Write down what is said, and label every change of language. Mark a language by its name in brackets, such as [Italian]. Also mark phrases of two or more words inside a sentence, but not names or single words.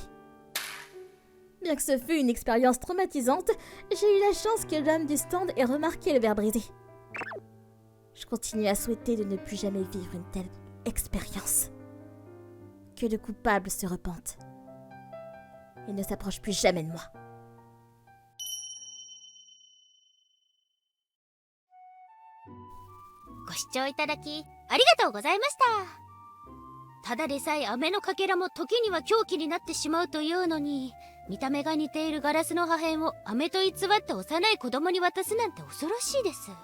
[French] Bien que ce fût une expérience traumatisante, j'ai eu la chance que l'homme du stand ait remarqué le verre brisé. Je continue à souhaiter de ne plus jamais vivre une telle expérience. Que le coupable se repente et ne s'approche plus jamais de moi. [Japanese] ご視聴いただきありがとうございました。ただでさえ飴のかけらも時には凶器になってしまうというのに、見た目が似ているガラスの破片を飴と偽って幼い子供に渡すなんて恐ろしいです。